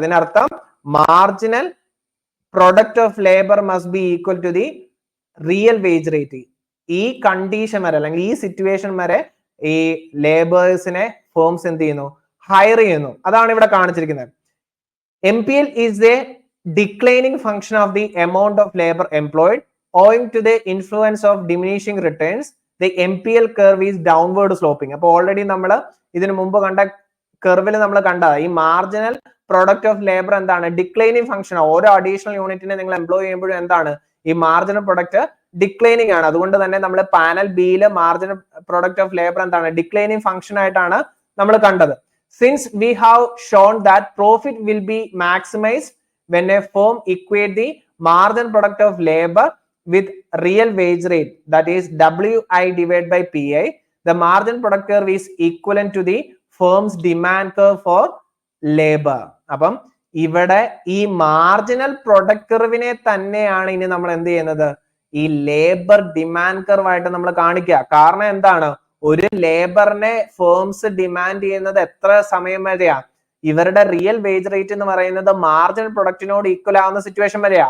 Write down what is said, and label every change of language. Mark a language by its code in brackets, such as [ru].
[en] അതിനർത്ഥം marginal product of labour must be equal to the real wage rate. [ml] ഈ condition വരെ, അല്ലെങ്കിൽ ഈ സിറ്റുവേഷൻ വരെ ഈ ലേബേഴ്സിനെ ഫേംസ് എന്ത് ചെയ്യുന്നു, ഹയർ ചെയ്യുന്നു. അതാണ് ഇവിടെ കാണിച്ചിരിക്കുന്നത്. [en] MPL is a declining function of the amount of labor employed owing to the influence of diminishing returns. The MPL curve is downward sloping. [ml] അപ്പോൾ ഓൾറെഡി നമ്മൾ ഇതിനു മുമ്പ് കണ്ട കർവിൽ നമ്മൾ കണ്ടതാണ് ഈ മാർജിനൽ പ്രൊഡക്റ്റ് ഓഫ് ലേബർ എന്താണ് ഡിക്ലൈനിങ് ഫംഗ്ഷൻ. ഓരോ അഡീഷണൽ യൂണിറ്റിനെ നിങ്ങൾ എംപ്ലോയ് ചെയ്യുമ്പോഴും എന്താണ് ഈ മാർജിനൽ പ്രൊഡക്റ്റ് ഡിക്ലൈനിങ് ആണ്. അതുകൊണ്ട് തന്നെ നമ്മൾ പാനൽ ബിയിൽ മാർജിനൽ പ്രൊഡക്റ്റ് ഓഫ് ലേബർ എന്താണ് ഡിക്ലൈനിങ് ഫംഗ്ഷൻ ആയിട്ടാണ് നമ്മൾ കണ്ടത്. [en] Since we have shown that profit will be maximized when a firm equate the marginal product of labor with real wage rate, that is WI divided by PI, the marginal product curve is equivalent to the firm's demand curve for labor. [ml] അപ്പം ഇവിടെ ഈ marginal product കർവിനെ തന്നെയാണ് ഇനി നമ്മൾ എന്ത് ചെയ്യുന്നത് ഈ labour demand curve ആയിട്ട് നമ്മൾ കാണിക്കുക. കാരണം എന്താണ് ഒരു ലേബറിനെ ഫേംസ് ഡിമാൻഡ് ചെയ്യുന്നത് എത്ര സമയം വരെയാ ഇവരുടെ റിയൽ വേജ് റേറ്റ് എന്ന് പറയുന്നത് മാർജിനൽ പ്രൊഡക്റ്റിനോട് ഈക്വൽ ആവുന്ന സിറ്റുവേഷൻ വരെയാ.